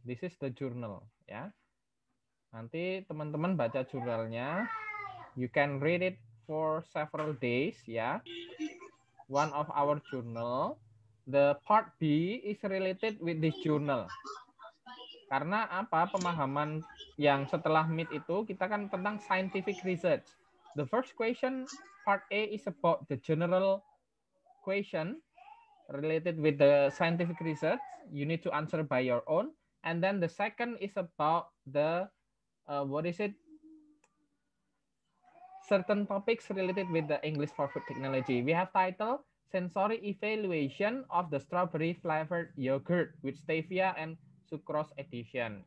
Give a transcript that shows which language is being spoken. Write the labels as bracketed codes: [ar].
[en] This is the journal ya. [id] Nanti teman-teman baca jurnalnya. [en] You can read it for several days ya. One of our journal. The part B is related with this journal. [id] Karena apa? Pemahaman yang setelah MIT itu kita kan tentang scientific research. [en] The first question, part A, is about the general question related with the scientific research. You need to answer by your own. And then the second is about the, what is it? Certain topics related with the English for food technology. We have title, sensory evaluation of the strawberry flavored yogurt with stevia and sucrose addition.